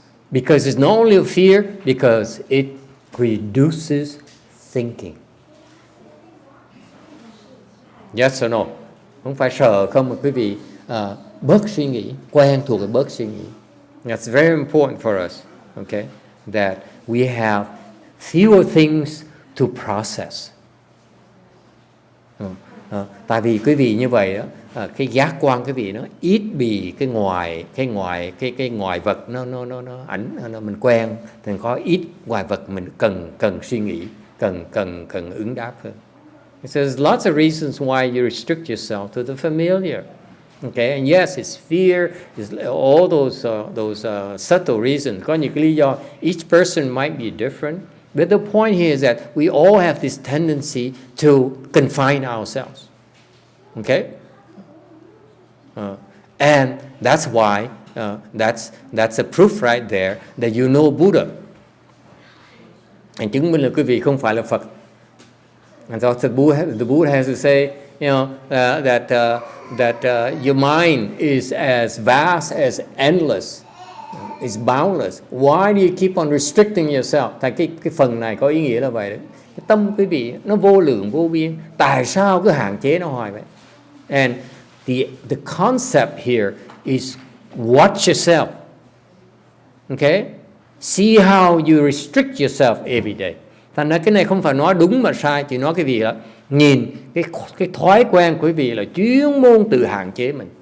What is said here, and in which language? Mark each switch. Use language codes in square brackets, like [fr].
[en] Because it's not only a fear, because it reduces thinking. Yes or no? [vi] Không phải sợ không mà quý vị bớt suy nghĩ, quen thuộc với bớt suy nghĩ. [en] That's very important for us, okay? That we have fewer things to process. [vi] Tại vì quý vị như vậy đó, cái giác quan quý vị nó ít bị cái ngoài vật nó mình quen, thì có ít ngoài vật mình cần suy nghĩ, cần ứng đáp hơn. [en] So there's lots of reasons why you restrict yourself to the familiar. Okay, and yes, it's fear, it's all those subtle reasons. [vi] Có những cái lý do. [en] Each person might be different, but the point here is that we all have this tendency to confine ourselves. Okay, and that's why that's a proof right there that you know Buddha. [vi] And chứng minh là quý vị không phải là Phật. [en] And so the Buddha has to say, that your mind is as vast as endless, is boundless. Why do you keep on restricting yourself? [vi] Tại cái phần này có ý nghĩa là vậy đấy. Cái tâm quý vị nó vô lượng vô biên. Tại sao cứ hạn chế nó hoài vậy? [en] And the concept here is watch yourself. Okay? See how you restrict yourself every day. [vi] Thành ra cái này không phải nói đúng mà sai, chỉ nói cái gì đó. Nhìn cái thói quen của quý vị là chuyên môn tự hạn chế mình.